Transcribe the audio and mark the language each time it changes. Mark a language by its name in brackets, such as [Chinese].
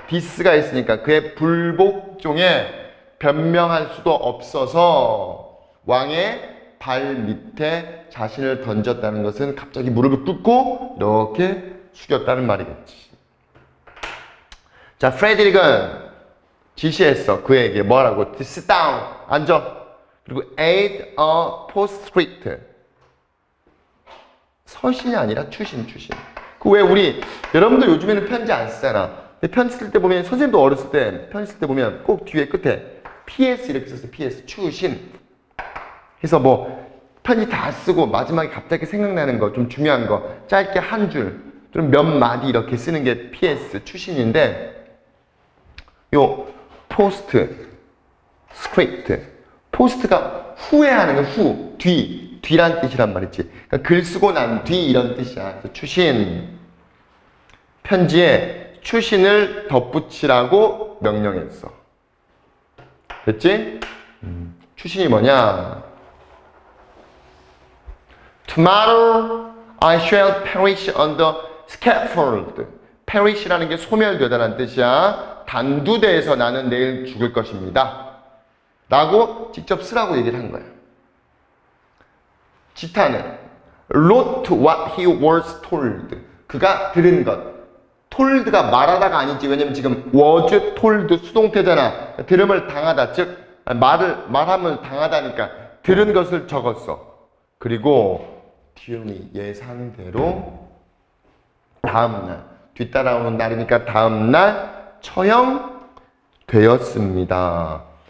[Korean] 디스가 있으니까 그의 불복종에 변명할 수도 없어서 왕의 발 밑에 자신을 던졌다는 것은 갑자기 무릎을 꿇고 이렇게 숙였다는 말이겠지. 자, 프레드릭은 지시했어. 그에게 뭐라고? [English] To sit down. [Korean] 앉아. 그리고 [English] aid a postscript. [Korean] 서신이 아니라 추신. 그 왜 우리 여러분들 요즘에는 편지 안 쓰잖아. 근데 편지 쓸 때 보면 선생님도 어렸을 때 편지 쓸 때 보면 꼭 뒤에 끝에 PS 이렇게 썼어요. PS 추신. 그래서 뭐 편지 다 쓰고 마지막에 갑자기 생각나는 거 좀 중요한 거 짧게 한 줄 좀 몇 마디 이렇게 쓰는 게 PS 추신인데 요 포스트 스크립트 포스트가 후회하는 거 후 뒤란 뜻이란 말이지. 그러니까 글 쓰고 난 뒤 이런 뜻이야. 그래서 추신 편지에 추신을 덧붙이라고 명령했어. 됐지? 추신이 뭐냐? [English] Tomorrow I shall perish on the scaffold. [Korean] perish라는 게 소멸되다라는 뜻이야. 단두대에서 나는 내일 죽을 것입니다. 라고 직접 쓰라고 얘기를 한 거야. [English] 지타는 wrote what he was told. [Korean] 그가 들은 것. told가 말하다가 아니지. 왜냐면 지금 was told 수동태잖아. 들음을 당하다. 즉 말함을 당하다니까 들은 것을 적었어. 그리고 duly 예상대로 다음날 뒤따라오는 날이니까 다음날 처형되었습니다.